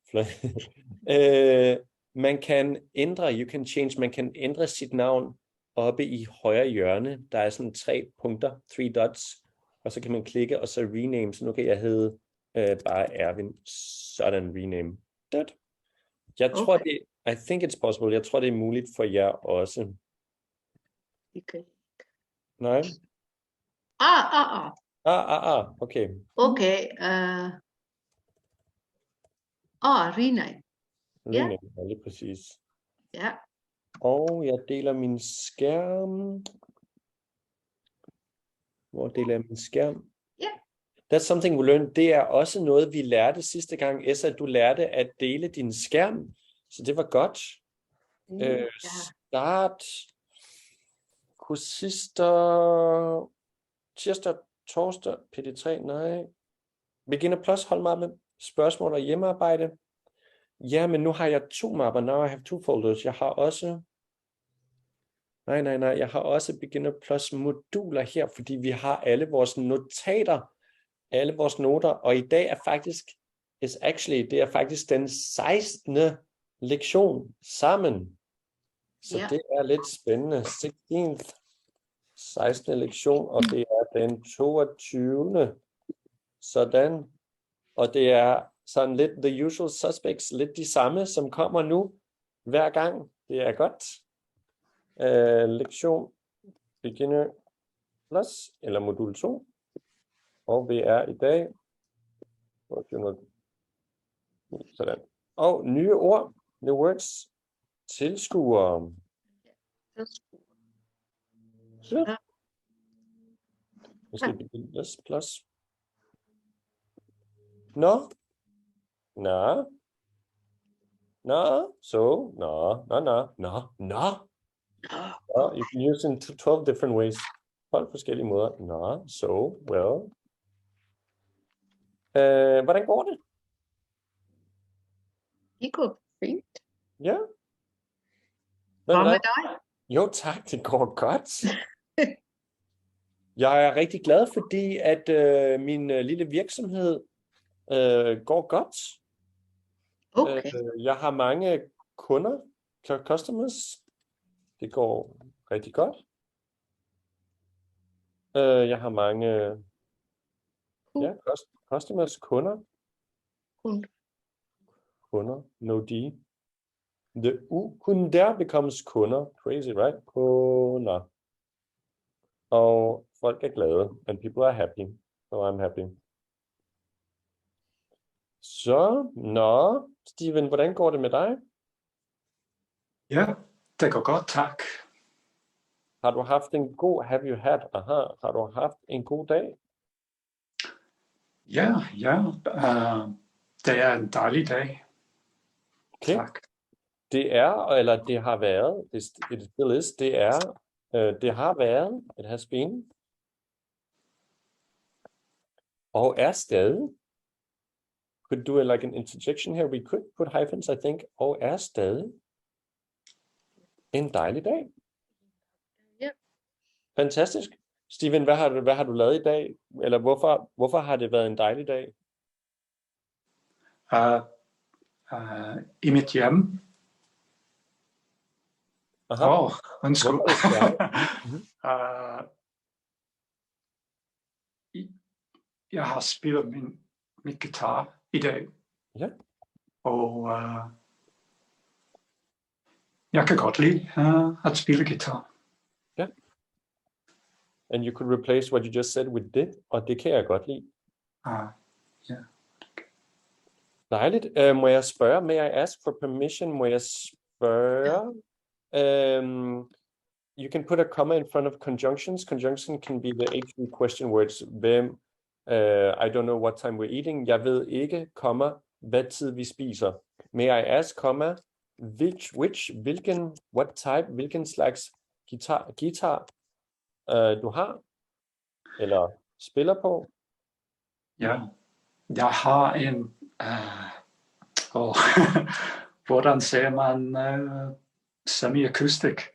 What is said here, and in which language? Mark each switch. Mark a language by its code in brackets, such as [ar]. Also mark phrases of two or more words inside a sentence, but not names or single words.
[da] Man kan ændre sit navn oppe i højre hjørne. Der er sådan 3 punkter, 3 dots, og så kan man klikke, og så rename. Så nu kan jeg hedde bare Ervin. Sådan rename. Jeg tror det, [en] I think it's possible. [da] Jeg tror det er muligt for jer også. Okay. Nej? Okay. Okay. Rename. Rename, ja, lige præcis. Ja. Og jeg deler min skærm. Hvor deler jeg min skærm? Ja. [en] That's something we learned. [da] Det er også noget, vi lærte sidste gang. Esa, du lærte at dele din skærm. Så det var godt. Start. Kursister. Tirsdag, torsdag, PD3, nej. Beginner plus, holdmappe, spørgsmål og hjemmearbejde. Ja, men nu har jeg 2 mapper. [en] Now I have 2 folders. [da] Jeg har også... Nej. Jeg har også Beginner Plus moduler her, fordi vi har alle vores notater, alle vores noter, og i dag er faktisk, det er faktisk den 16. lektion sammen. Så det er lidt spændende. 16. lektion, og det er den 22. Sådan. Og det er sådan lidt [en] the usual suspects, [da] lidt de samme, som kommer nu hver gang. Det er godt. Lektion Beginner Plus eller modul 2, og vi er i dag sådan. Og nye ord, [en] new words, [da] tilskuere. Så. Vi skal begynde plus. [en] No. You can use it in 12 different ways. [da] 12 forskellige måder. [en] So, well. [da] Hvordan går det? Det går fint. Ja. Hvad med dig? Jo tak, det går godt. Jeg er rigtig glad, fordi at min lille virksomhed går godt. Okay. Jeg har mange kunder, customers. Det går rigtig godt. Jeg har mange customers, kunder. Kunder, [en] no D. The kunder becomes kunder. Crazy, right? [da] Kunder. Og folk er glade, [en] and people are happy. So I'm happy. [da] Så, Steven, hvordan går det med dig? Ja, det går godt, tak. Har du haft en god dag? Ja, det er en dejlig dag. Okay. Tak. Det har været, [en] it has been, [da] og er stadig. [en] Could do like an interjection here, we could put hyphens, I think, [da] og er stadig en dejlig dag. Fantastisk. Steven, hvad har du lavet i dag? Eller hvorfor har det været en dejlig dag? I mit hjem. Undskyld. Jeg har spillet min guitar i dag. Ja. Og jeg kan godt lide at spille guitar. Ja. [en] And you could replace what you just said with did, [da] og det kan jeg godt lide. Ja. Dejligt. Må jeg spørge, [en] may I ask for permission? [da] Må jeg spørge? [en] You can put a comma in front of conjunctions. Conjunction can be the 8 question words. [da] Hvem? [en] I don't know what time we're eating. [da] Jeg ved ikke, komma, hvad tid vi spiser. [en] May I ask, komma, what type, [da] hvilken slags guitar du har? Eller spiller på? Ja, jeg har en Og hvordan ser man semi-akustik?